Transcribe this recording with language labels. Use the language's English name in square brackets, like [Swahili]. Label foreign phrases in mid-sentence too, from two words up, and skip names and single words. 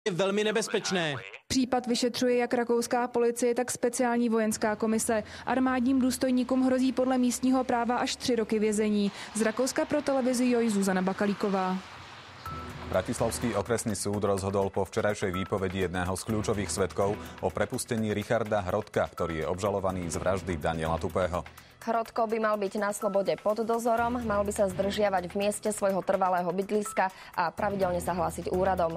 [Czech] Je velmi nebezpečné. Případ vyšetřuje jak rakouská policie, tak speciální vojenská komise. Armádním důstojníkům hrozí podle místního práva až 3 roky vězení. Z Rakouska pro televizi JOJ Zuzana Bakalíková. [Slovak] Bratislavský okresný súd rozhodol po včerajšej výpovedi jedného z kľúčových svedkov o prepustení Richarda Hrodka, ktorý je obžalovaný z vraždy Daniela Tupého. Hrodko by mal byť na slobode pod dozorom, mal by sa zdržiavať v mieste svojho trvalého bydliska a pravidelne sa hlásiť úradom.